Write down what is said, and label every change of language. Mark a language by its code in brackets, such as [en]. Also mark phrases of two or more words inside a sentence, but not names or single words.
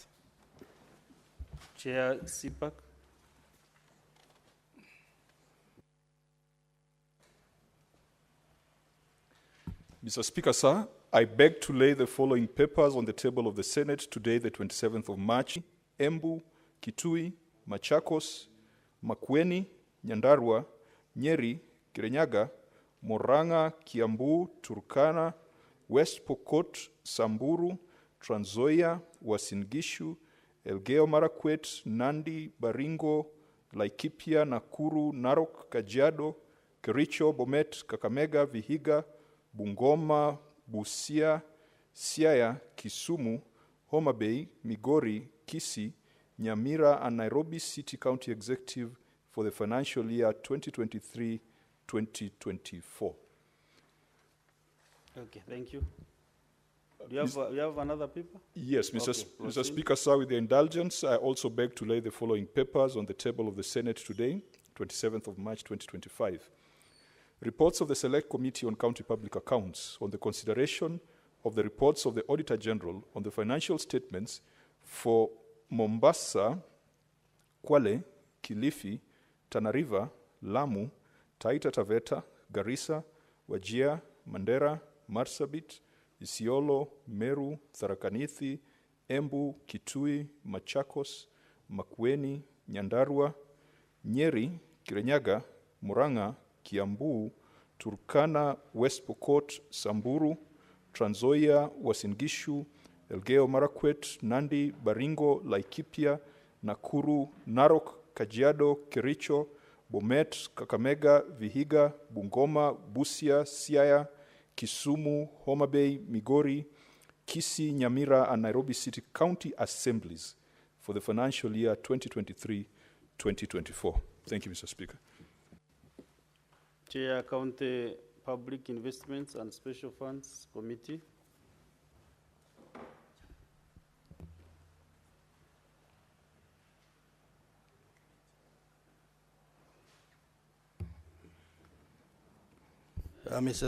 [en] Chair Sipak. Mr. Speaker, sir, I beg to lay the following papers on the table of the Senate today, the 27th of March. Embu, Kitui, Machakos, Makueni, Nyandarua, Nyeri, Kirinyaga, Murang'a, Kiambu, Turkana, West Pokot, Samburu, Trans Nzoia, Uasin Gishu, Elgeyo Marakwet, Nandi, Baringo, Laikipia, Nakuru, Narok, Kajiado, Kericho, Bomet, Kakamega, Vihiga, Bungoma, Busia, Siaya, Kisumu, Homa Bay, Migori, Kisii, Nyamira, and Nairobi City County Executive for the financial year 2023-2024. Okay, thank you. Do you have another paper? Yes, Mr. Okay, Mr. Speaker, sir, with your indulgence, I also beg to lay the following papers on the table of the Senate today, 27th of March 2025. Reports of the Select Committee on County Public Accounts on the consideration of the reports of the Auditor General on the financial statements for Mombasa, Kwale, Kilifi, Tana River, Lamu, Taita Taveta, Garissa, Wajir, Mandera, Marsabit, Isiolo, Meru, Tharaka Nithi, Embu, Kitui, Machakos, Makueni, Nyandarua, Nyeri, Kirinyaga, Murang'a, Kiambu, Turkana, West Pokot, Samburu, Trans Nzoia, Uasin Gishu, Elgeyo Marakwet, Nandi, Baringo, Laikipia, Nakuru, Narok, Kajiado, Kericho, Bomet, Kakamega, Vihiga, Bungoma, Busia, Siaya, Kisumu, Homa Bay, Migori, Kisii, Nyamira, and Nairobi City County Assemblies for the financial year 2023-2024. Thank you, Mr. Speaker. Chair, County Public Investments and Special Funds Committee. Mr.